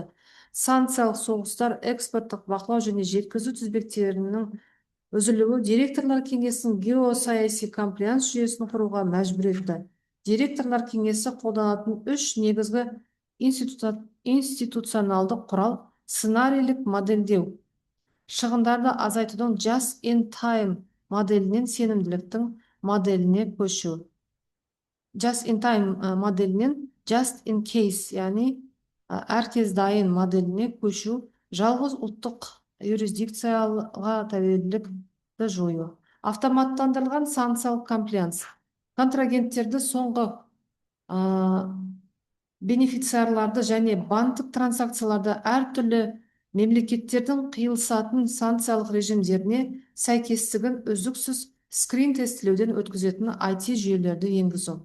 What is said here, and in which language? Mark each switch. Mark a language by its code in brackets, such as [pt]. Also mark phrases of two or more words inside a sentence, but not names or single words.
[kk] Санкциялық соғыстар, экспорттық бақылау және жеткізу тізбектерінің үзілуі директорлар кеңесінің геосаяси комплаенс жүйесін құруға мәжбүр етті. Директорлар кеңесі қолданатын үш негізгі институционалдық құрал: сценарийлік модельдеу, шығындарды азайтудың [en] just in time [kk] моделінен сенімділіктің моделіне көшу. [en] Just in time моделінен just in case, [kk] яғни әркез дайын моделіне көшу, жалғыз ұлттық юрисдикцияға тәуелділікті жою. Автоматтандырылған санкциялық комплаенс. Контрагенттерді соңғы бенефициарларды және банктік транзакцияларды әртүрлі мемлекеттердің қиылысатын санкциялық режимдеріне сәйкестігін үздіксіз скрин тестілеуден өткізетін IT жүйелерді енгізу.